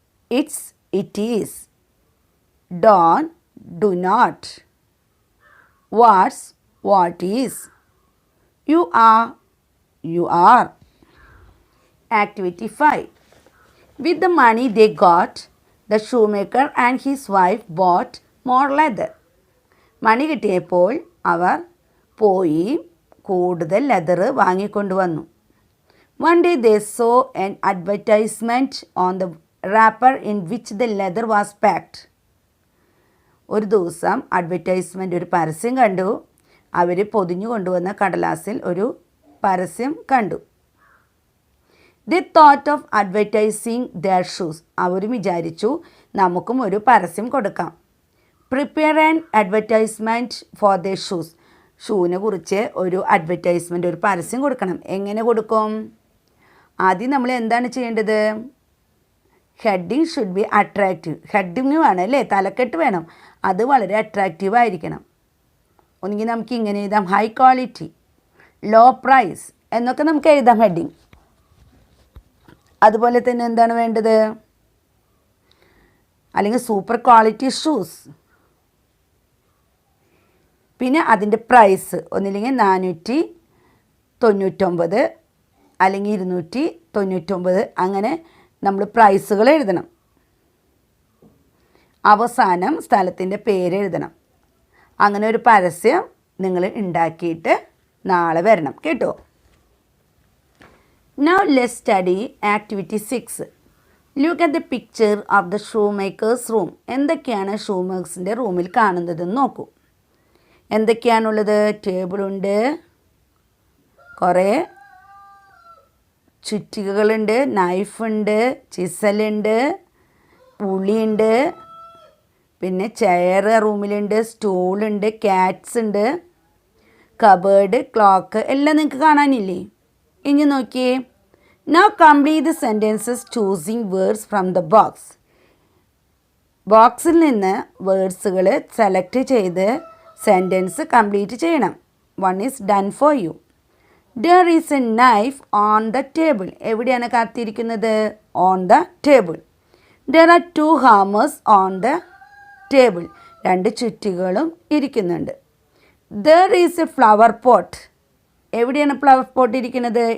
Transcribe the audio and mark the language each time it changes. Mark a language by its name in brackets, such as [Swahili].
[English] It's, it is. Don't, do not. What's, what is. You are, you are. Activity 5. With the money they got, the shoemaker and his wife bought more leather. [Malayalam] മണി കിട്ടിയപ്പോൾ അവർ പോയി കൂടുതൽ leather വാങ്ങിക്കൊണ്ടുവന്നു. [English] One day they saw an advertisement on the wrapper in which the leather was packed. [Malayalam] ഒരു ദിവസം advertisement, ഒരു പരസ്യം കണ്ടു. അവർ പൊതിഞ്ഞു കൊണ്ടുവന്ന കടലാസിൽ ഒരു പരസ്യം കണ്ടു. [English] They thought of advertising their shoes. [Malayalam] അവരും വിചാരിച്ചു നമുക്കും ഒരു പരസ്യം കൊടുക്കാം. [English] Prepare an advertisement for their shoes. [Malayalam] ഷൂവിനെ കുറിച്ച് ഒരു അഡ്വർടൈസ്മെൻ്റ്, ഒരു പരസ്യം കൊടുക്കണം. എങ്ങനെ കൊടുക്കും? ആദ്യം നമ്മൾ എന്താണ് ചെയ്യേണ്ടത്? [English] Heading should be attractive. [Malayalam] Heading വേണം അല്ലേ, തലക്കെട്ട് വേണം. അത് വളരെ അട്രാക്റ്റീവ് ആയിരിക്കണം. ഒന്നുകിൽ നമുക്ക് ഇങ്ങനെ എഴുതാം, [English] high quality, low price [Malayalam] എന്നൊക്കെ നമുക്ക് എഴുതാം ഹെഡിങ്. അതുപോലെ തന്നെ എന്താണ് വേണ്ടത്? [English] അല്ലെങ്കിൽ super quality shoes. [Malayalam] പിന്നെ അതിൻ്റെ പ്രൈസ് ഒന്നില്ലെങ്കിൽ 499 അല്ലെങ്കിൽ 299, അങ്ങനെ നമ്മൾ പ്രൈസുകൾ എഴുതണം. അവസാനം സ്ഥലത്തിൻ്റെ പേര് എഴുതണം. അങ്ങനെ ഒരു പരസ്യം നിങ്ങൾ ഉണ്ടാക്കിയിട്ട് നാളെ വരണം കേട്ടോ. [English] Now let's study activity 6. Look at the picture of the shoemaker's room. [Malayalam] എന്തൊക്കെയാണ് ഷൂമേഴ്സിൻ്റെ റൂമിൽ കാണുന്നതെന്ന് നോക്കൂ. എന്തൊക്കെയാണുള്ളത്? ടേബിളുണ്ട്, കുറേ ചുറ്റികകളുണ്ട്, നൈഫുണ്ട്, ചിസലുണ്ട്, ഉളിയുണ്ട്, പിന്നെ ചെയർ റൂമിലുണ്ട്, സ്റ്റൂളുണ്ട്, ക്യാറ്റ്സ് ഉണ്ട്, കബേർഡ്, ക്ലോക്ക് എല്ലാം നിങ്ങൾക്ക് കാണാനില്ലേ? ഇനി നോക്കിയേ. [English] Now complete the sentences choosing words from the box. [Malayalam] ബോക്സിൽ നിന്ന് വേർഡ്സുകൾ സെലക്ട് ചെയ്ത് സെൻറ്റൻസ് കംപ്ലീറ്റ് ചെയ്യണം. [English] One is done for you. There is a knife on the table. [Malayalam] എവിടെയാണ് കാത്തിരിക്കുന്നത്? [English] On the table. There are 2 hammers on the table. [Malayalam] 2 ചുറ്റികളും ഇരിക്കുന്നുണ്ട്. [English] There is a flower pot. [Malayalam] എവിടെയാണ് flower pot ഇരിക്കുന്നത്?